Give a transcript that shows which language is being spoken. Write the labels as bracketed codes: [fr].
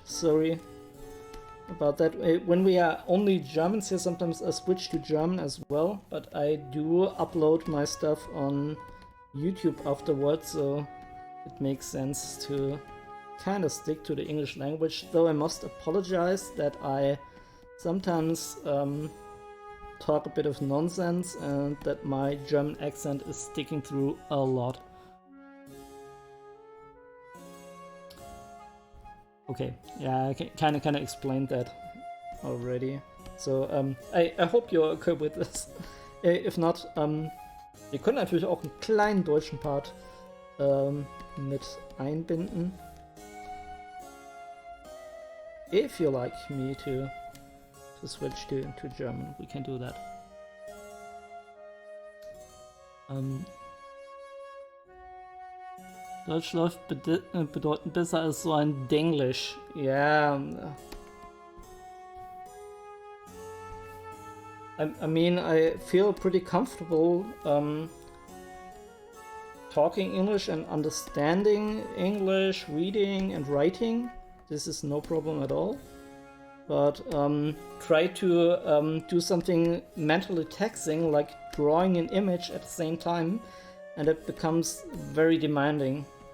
[en] Sorry about that. When we are only Germans here, sometimes I switch to German as well, but I do upload my stuff on YouTube afterwards, so it makes sense to kind of stick to the English language, though I must apologize that I sometimes talk a bit of nonsense and that my German accent is sticking through a lot. Okay, yeah, I kind of explained that already. So I hope you're okay with this. If not, [de] wir können natürlich auch einen kleinen deutschen Part mit einbinden. [en] If you like me to switch to German, we can do that. [de] Deutsch läuft bedeutend besser als so ein Denglisch. [en] Yeah. I mean, I feel pretty comfortable talking English and understanding English, reading and writing. This is no problem at all. But try to do something mentally taxing, like drawing an image at the same time, and it becomes very demanding.